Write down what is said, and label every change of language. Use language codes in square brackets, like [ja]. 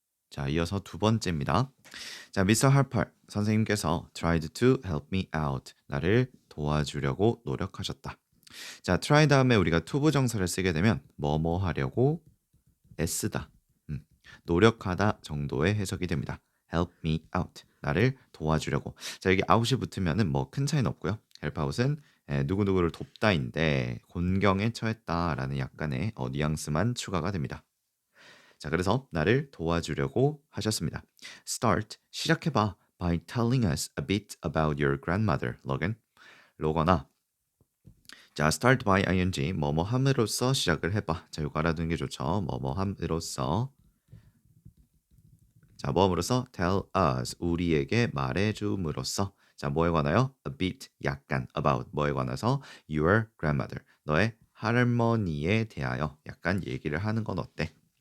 [ko] 자, 이어서 두 번째입니다. 자, 미스터 할퍼 선생님께서 [en] tried to help me out. [ko] 나를 도와주려고 노력하셨다. 자, try 다음에 우리가 to 부정사를 쓰게 되면 뭐뭐 하려고 애쓰다, 노력하다 정도의 해석이 됩니다. [en] help me out. [ko] 나를 도와주려고. 자, 여기 out이 붙으면은 뭐 큰 차이는 없고요. help out은 누구누구를 돕다인데 곤경에 처했다라는 약간의 뉘앙스만 추가가 됩니다. 자, 그래서 나를 도와주려고 하셨습니다. Start, 시작해봐. [en] By telling us a bit about your grandmother, 로건. [ko] 로건아. 자, [en] start by ing, [ko] 뭐뭐 함으로써 시작을 해봐. 자, 이거 알아두는 게 좋죠. 뭐뭐 함으로써. 자, 뭐함으로써 [en] tell us, [ko] 우리에게 말해줌으로써. 자, 뭐에 관하여? [en] A bit, [ko] 약간, about, 뭐에 관해서? [en] Your grandmother, [ko] 너의 할머니에 대하여 약간 얘기를 하는 건 어때?